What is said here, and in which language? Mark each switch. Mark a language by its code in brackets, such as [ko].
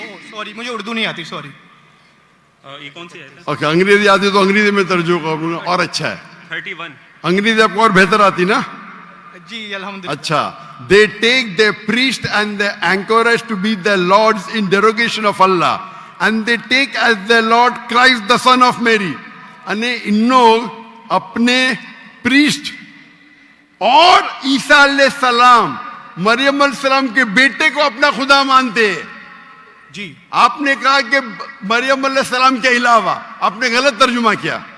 [hi] Sorry मुझे उर्दू नहीं आती, सॉरी। ये कौन सी है? ओके, अंग्रेजी आती तो अंग्रेजी में तर्जुमा करूंगा और अच्छा है। 31 अंग्रेजी आपको और बेहतर आती ना? जी अल्हम्दुलिल्लाह। [en] अच्छा, they take the priest and the anchorage to be the lords in derogation of Allah, and they take as their Lord Christ the son of Mary. [hi] अने इन लोग अपने प्रीस्ट और ईसा अलैहिस्सलाम मरियम अलैहिस्सलाम के बेटे को अपना खुदा मानते हैं। जी आपने कहा कि मरियम अलैहिस्सलाम के अलावा, आपने गलत तर्जुमा किया।